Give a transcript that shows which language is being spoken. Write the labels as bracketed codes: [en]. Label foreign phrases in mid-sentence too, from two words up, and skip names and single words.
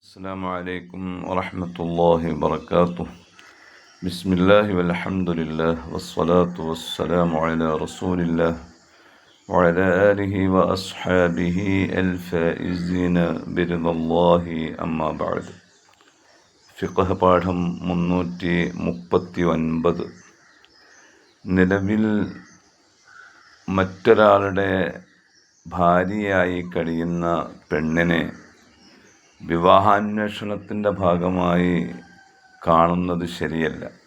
[ar] السلام عليكم ورحمة الله وبركاته. بسم الله والحمد لله والصلاة والسلام على رسول الله وعلى آله وأصحابه الفائزين برضا الله أما بعد. [ml] ഫിഖ്ഹ് പാഠം 339. നിലവിൽ മറ്റൊരാളുടെ ഭാര്യയായി കഴിയുന്ന പെണ്ണിനെ വിവാഹാന്വേഷണത്തിൻ്റെ ഭാഗമായി കാണുന്നത് ശരിയല്ല.